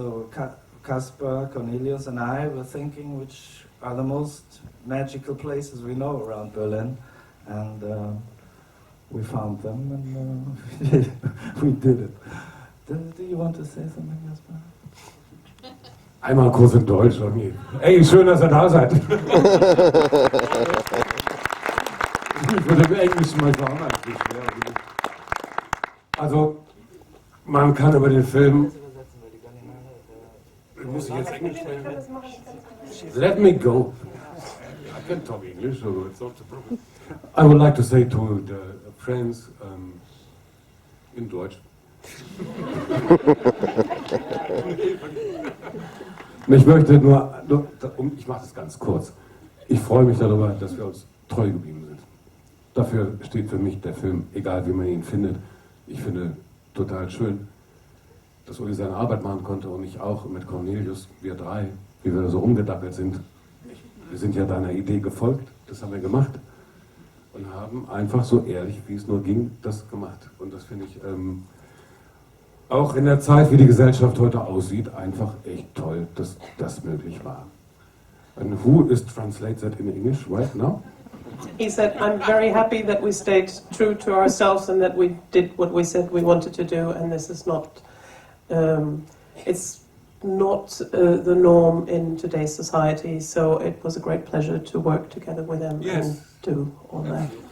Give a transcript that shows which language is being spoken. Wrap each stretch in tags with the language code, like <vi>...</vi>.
<en>So Caspar, Cornelius, and I were thinking which are the most magical places we know around Berlin, and we found them, and we did it. Do you want to say something, Caspar?</en> <de>Einmal kurz in Deutsch. Ey, schön, dass ihr da seid. Ich würde im Englischen manchmal auch ein bisschen schwer. Also, man kann über den Film... Muss ich jetzt Englisch sprechen?</de> <en>Let me go. I can talk English, so it's not a problem. I would like to say to the friends in Deutsch.</en> <de>Ich möchte nur, ich mache das ganz kurz. Ich freue mich darüber, dass wir uns treu geblieben sind. Dafür steht für mich der Film, egal wie man ihn findet. Ich finde total schön, dass Uli seine Arbeit machen konnte und ich auch mit Cornelius, wir 3, wie wir da so rumgedackelt sind. Wir sind ja deiner Idee gefolgt, das haben wir gemacht und haben einfach so ehrlich, wie es nur ging, das gemacht. Und das finde ich auch in der Zeit, wie die Gesellschaft heute aussieht, einfach echt toll, dass das möglich war.</de> <en>And who is translate that in English right now? He said, I'm very happy that we stayed true to ourselves and that we did what we said we wanted to do, and this is not, it's not the norm in today's society, so it was a great pleasure to work together with them and do all that.</en>